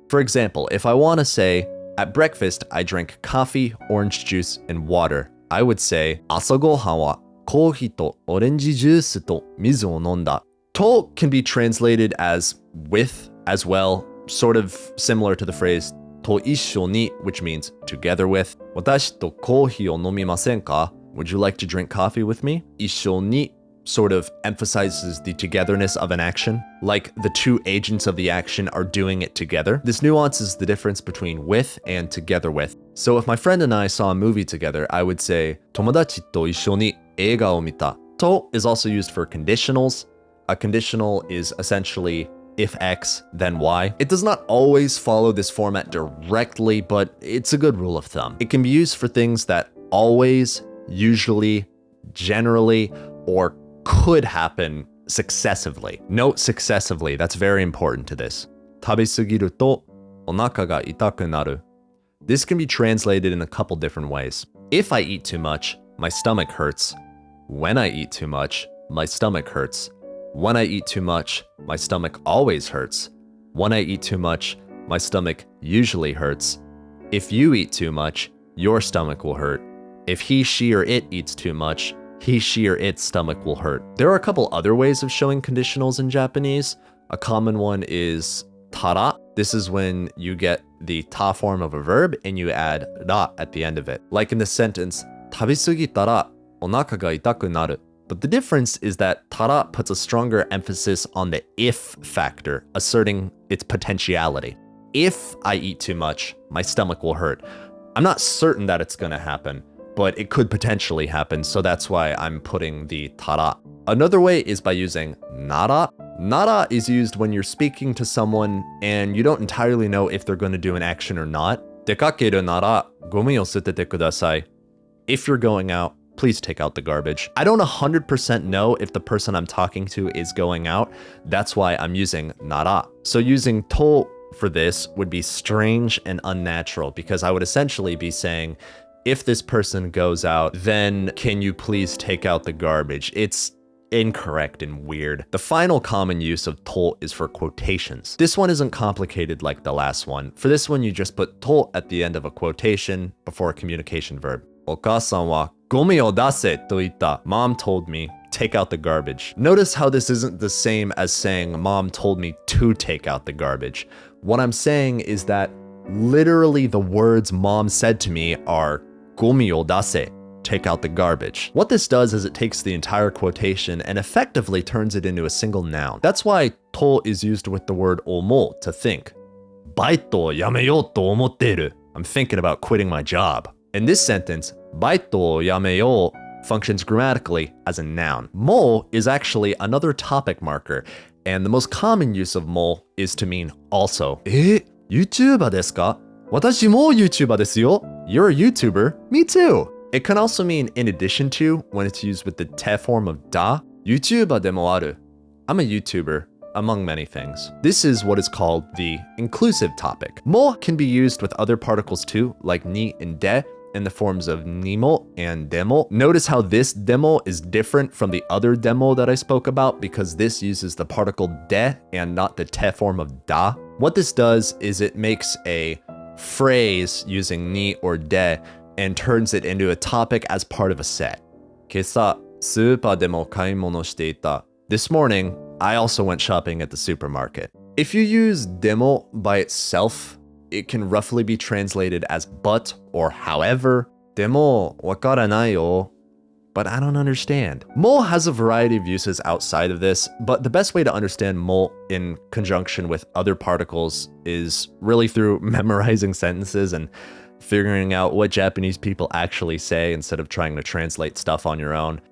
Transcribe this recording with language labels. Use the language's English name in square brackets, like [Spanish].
[English] For example, if I want to say, at breakfast, I drank coffee, orange juice, and water, I would say, [Japanese] 朝ごはんはコーヒーとオレンジジュースと水を飲んだ. [English] To can be translated as with as well, sort of similar to the phrase と一緒に, which means together with. [Japanese] 私とコーヒーを飲みませんか? [English] Would you like to drink coffee with me? 一緒に sort of emphasizes the togetherness of an action, like the two agents of the action are doing it together. This nuances the difference between with and together with. So if my friend and I saw a movie together, I would say [Japanese] 友達と一緒に映画を見た. [English] To is also used for conditionals. A conditional is essentially if X, then Y. It does not always follow this format directly, but it's a good rule of thumb. It can be used for things that always, usually, generally, or could happen successively. Note successively, that's very important to this. [Japanese] 食べすぎるとお腹が痛くなる. [English] This can be translated in a couple different ways. If I eat too much, my stomach hurts. When I eat too much, my stomach hurts. When I eat too much, my stomach always hurts. When I eat too much, my stomach usually hurts. If you eat too much, your stomach will hurt. If he, she, or it eats too much, he, she, or its stomach will hurt. There are a couple other ways of showing conditionals in Japanese. A common one is tara. This is when you get the ta form of a verb and you add ra at the end of it. Like in the sentence, [Japanese] 食べすぎたらお腹が痛くなる. [English] But the difference is that tara puts a stronger emphasis on the if factor, asserting its potentiality. If I eat too much, my stomach will hurt. I'm not certain that it's gonna happen, but it could potentially happen, so that's why I'm putting the tara. Another way is by using nara. Nara is used when you're speaking to someone and you don't entirely know if they're going to do an action or not. [Japanese] 出かけるならゴミを捨ててください. [English] If you're going out, please take out the garbage. I don't 100% know if the person I'm talking to is going out. That's why I'm using nara. So using to for this would be strange and unnatural because I would essentially be saying, if this person goes out, then can you please take out the garbage? It's incorrect and weird. The final common use of to is for quotations. This one isn't complicated like the last one. For this one, you just put to at the end of a quotation before a communication verb. [Japanese] お母さんはゴミを出せと言った. [English] Mom told me, take out the garbage. Notice how this isn't the same as saying mom told me to take out the garbage. What I'm saying is that literally the words mom said to me are [Japanese] ゴミを出せ, [English] take out the garbage. What this does is it takes the entire quotation and effectively turns it into a single noun. That's why to is used with the word 思う, to think. [Japanese] バイトを辞めようと思っている. [English] I'm thinking about quitting my job. In this sentence, [Japanese] バイトを辞めよう [English] functions grammatically as a noun. も is actually another topic marker, and the most common use of も is to mean also. [Japanese] YouTuber ですか?私も YouTuber ですよ. [English] You're a YouTuber? Me too. It can also mean in addition to when it's used with the te form of da. [Japanese] YouTuber でもある. [English] I'm a YouTuber, among many things. This is what is called the inclusive topic. Mo can be used with other particles too, like ni and de, in the forms of nimo and demo. Notice how this demo is different from the other demo that I spoke about because this uses the particle de and not the te form of da. What this does is it makes a phrase using ni or de and turns it into a topic as part of a set. [Japanese] 今朝、スーパーでも買い物していた. [English] This morning, I also went shopping at the supermarket. If you use demo by itself, it can roughly be translated as but or however. [Japanese] でもわからないよ. [English] But I don't understand. Mo has a variety of uses outside of this, but the best way to understand mo in conjunction with other particles is really through memorizing sentences and figuring out what Japanese people actually say instead of trying to translate stuff on your own.